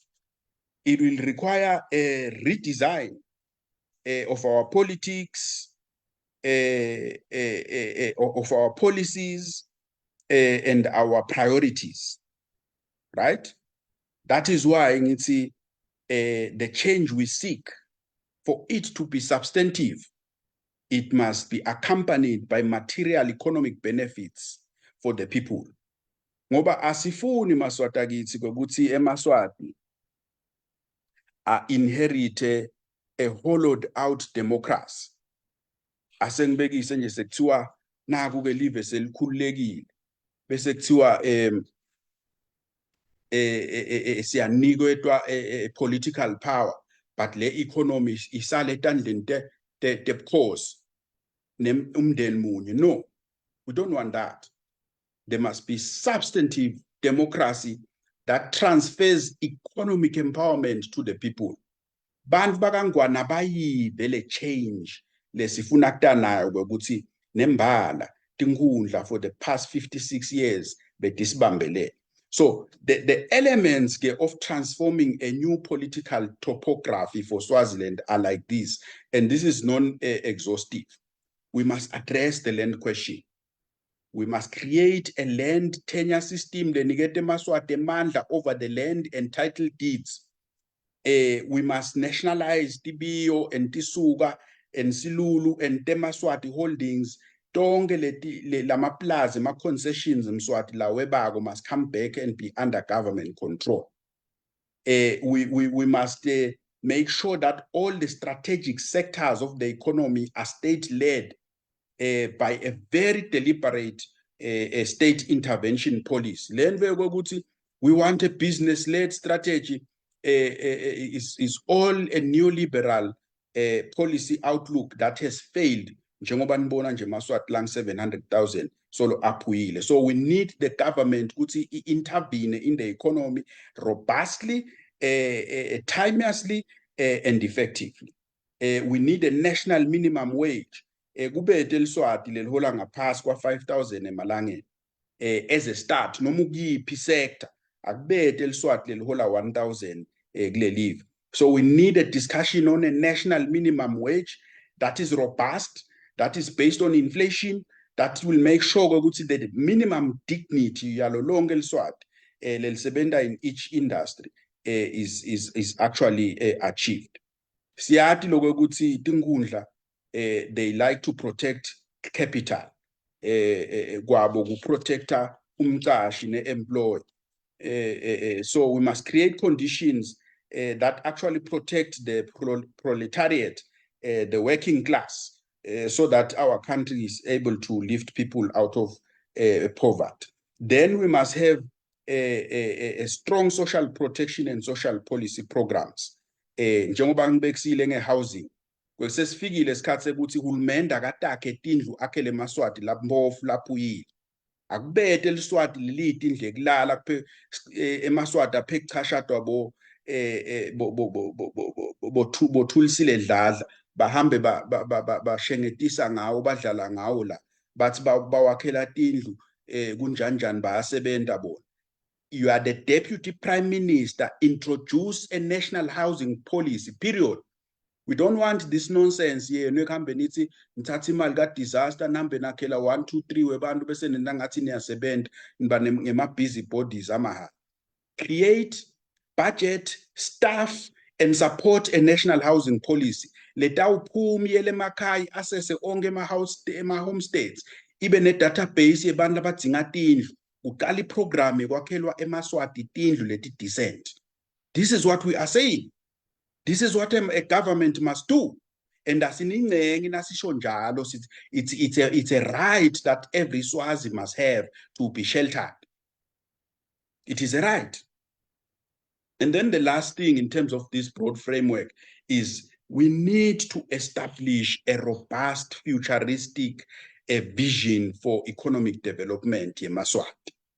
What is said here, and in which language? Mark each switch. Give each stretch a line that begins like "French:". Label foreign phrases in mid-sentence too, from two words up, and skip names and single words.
English: It will require a redesign of our politics, of our policies, and our priorities, right? That is why the change we seek, for it to be substantive, it must be accompanied by material economic benefits for the people.
Swati: Ngoba asifuni maswati akithi ukuthi emaswati inherite
English: a hollowed out democracy.
Swati: Asengibekise nje sekuthiwa naku ke live selikhululekile bese kuthiwa siyanikwa
English: political power, but
Swati: le economy isale etandleni tebukhosi umndeni munye.
English: No, we don't want that. There must be substantive democracy that transfers economic empowerment to the people.
Swati: Bantu bakangwana bayive le change lesifuna kutanayo ukuthi nembala tinkundla
English: for the past 56 years
Swati: betisibambele.
English: So the elements of transforming a new political topography for Swaziland are like this, and this is non-exhaustive. We must address the land question. We must create a land tenure system
Swati: lenikete maswati mandla
English: over the land and title deeds. We must nationalize Tibiyo and Tisuka and Silulu and Temaswati holdings.
Swati: Tonke lama plaza, ma concessions Mswati la webago
English: must come back and be under government control. We must make sure that all the strategic sectors of the economy are state-led by a very deliberate state intervention policy. We want a business-led strategy. Is all a neoliberal policy outlook that has failed.
Swati: Njengoba nibona nje maswati lang 700,000 solo aphuyile.
English: So we need the government
Swati: ukuthi intervene
English: in the economy robustly, timelessly, and effectively. We need a national minimum wage.
Swati: Kubete liswati lelihola ngaphasi kwa 5,000 emalangeni.
English: As a start,
Swati: noma ukuyiphi sector, akubete liswati lelihola 1,000 kule live.
English: So we need a discussion on a national minimum wage that is robust, that is based on inflation, that will make sure ukuthi the minimum dignity
Swati: yalo lonke liswati lelisebenta
English: in each industry is actually achieved.
Swati: Siyati lokho ukuthi tinkundla
English: they like to protect capital.
Swati: Kwabo kuprotecta umcashi ne-employee.
English: So we must create conditions that actually protect the proletariat, the working class, so that our country is able to lift people out of poverty. Then we must have a strong social protection and social policy programs.
Swati: Njengoba ngibekisile nge-housing, kwesesifikile isikhathi sekuthi uhulumende akatakhe tindlu akhele eMaswati lapho mpofu lapho uyile. Akubete eliswati liliti indle kulala eMaswati aphe kuchashadwa bothulisile dladla bahambe bashengetisa ngawo badlala ngawo la bathi bawakhela tindlu kunjanjani bayasebenta bona.
English: You are the deputy prime minister, introduce a national housing policy, period. We don't want this nonsense here.
Swati: Nekuhambe nithi nithatha imali ka-disaster nambe nakhela 1 2 3 webantu bese nina ngathi niyasebenza niba ngema-busy bodies amahala.
English: Create budget, staff, and support a national housing policy.
Swati: Letawuphuma iyele emakhaya asese onke ema-homestates ibe ne-database yebantu abadzinga tindlu. Uqala iprogram ekwakhelwa eMaswati tindlu leti decent.
English: This is what we are saying. This is what a government must do. And it's a right that every Swazi must have to be sheltered. It is a right. And then the last thing in terms of this broad framework is we need to establish a robust, futuristic vision for economic development in Maswati.